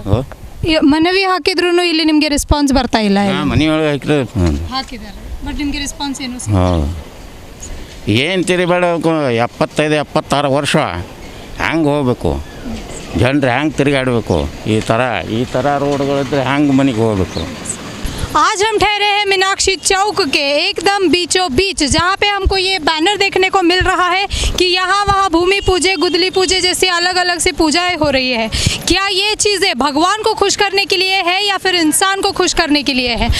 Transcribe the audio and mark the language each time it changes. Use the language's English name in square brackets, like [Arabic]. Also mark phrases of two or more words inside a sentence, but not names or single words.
[Kannada] ಮನವಿ ಹಾಕಿದ್ರು ಇಲ್ಲಿ ನಿಮಗೆ ರೆಸ್ಪಾನ್ಸ್ ಬರ್ತಾ ಇಲ್ಲ? ಮನೆಯೊಳಗೆ ಹಾಕಿದ್ರೆ ಹಾಕಿದ್ದಾರೆ, ಬಟ್ ನಿಮಗೆ ರೆಸ್ಪಾನ್ಸ್ ಏನು? ಹೌದು, ಏನು ತಿರುಗಾಡಬೇಕು? 75-76 ವರ್ಷ ಹ್ಯಾಂಗೆ ಹೋಗ್ಬೇಕು ಜನರು? ಹ್ಯಾಂಗೆ ತಿರುಗಾಡಬೇಕು? ಈ ಥರ ರೋಡ್ಗಳಿದ್ರೆ ಹ್ಯಾಂಗೆ ಮನೆಗೆ ಹೋಗ್ಬೇಕು? [Hindi] आज हम ठहरे हैं मीनाक्षी चौक के एकदम बीचों बीच, जहाँ पे हमको ये बैनर देखने को मिल रहा है कि यहाँ वहाँ भूमि पूजे, गुदली पूजे जैसी अलग अलग से पूजाएं हो रही है। क्या ये चीज़ें भगवान को खुश करने के लिए है या फिर इंसान को खुश करने के लिए है?